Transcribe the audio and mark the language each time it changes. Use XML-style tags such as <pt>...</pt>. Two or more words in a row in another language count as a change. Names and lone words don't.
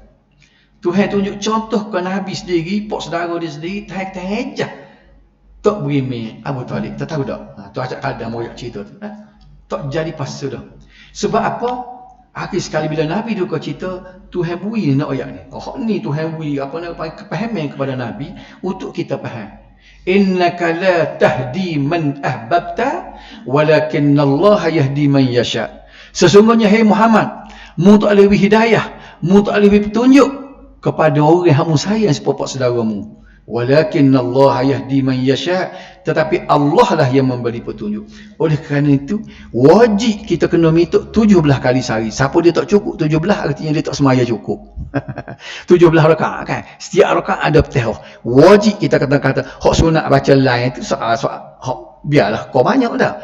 <ms>Tuhan tunjuk contoh ke Nabi sendiri, pak saudara dia sendiri, tahajah tak berimeh Abu Talib. Tak tahu tak? Tu ajak kadang mau cerita tu. Tak jadi pasal dah. Sebab apa? Akhir sekali bila Nabi duka cerita, Tuhan bui nak ayat ni. Ni Tuhan bui apa nak kepahaman kepada Nabi untuk kita faham.</ms> <ar>إنك لا تهدي من أحببت ولكن الله يهدي من يشاء.</ar> <ms>Sesungguhnya hai Muhammad, mu tak boleh hidayah, mu tak boleh petunjuk kepada orang yang mu sayang sepupu saudaramu.</ms> <ar>ولكن الله يهدي من يشاء,</ar> <ms>tetapi Allah lah yang memberi petunjuk. Oleh kerana itu wajib kita kena minta 17 kali sehari. Siapa dia tak cukup 17 artinya dia tak semaya cukup. 17 rakaat kan. Setiap rakaat ada petihah. Wajib kita kata hak sunat baca lain tu hak biarlah kau banyak dah.</ms>